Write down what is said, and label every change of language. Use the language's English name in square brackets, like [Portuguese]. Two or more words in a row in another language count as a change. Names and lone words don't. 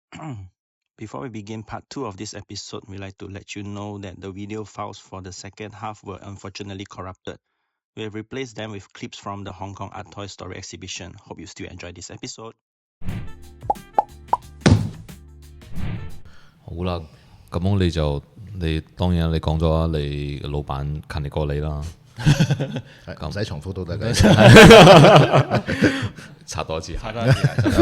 [English] Before we begin part 2 of this episode, we'd like to let you know that the video files for the second half were unfortunately corrupted. We have replaced them with clips from the Hong Kong Art Toy Story exhibition. Hope you still enjoy this episode. [Cantonese] 好啦，咁你當然你講咗你老闆勤力過你啦，唔使重複都得嘅。插多一次。差多一次